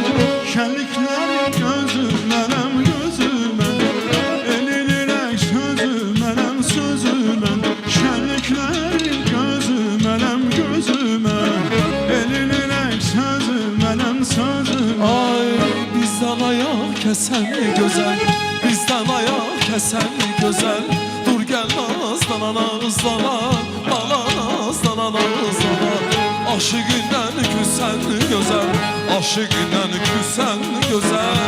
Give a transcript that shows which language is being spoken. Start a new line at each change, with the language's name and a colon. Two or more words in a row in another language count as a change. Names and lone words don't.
Azerbaijani: Şənliklərin gözü mənim gözüməm. Elin ürək sözü mənim sözüməm. Şənliklərin gözü mənim gözüməm. Elin ürək sözü mənim sözüməm.
Turkish: Ay bizden ayak kesen güzel, bizden ayak kesen güzel. Dur gel nazlana nazlana, bana nazlana nazlana. Aşığından küsen güzel, aşığından küsen güzel.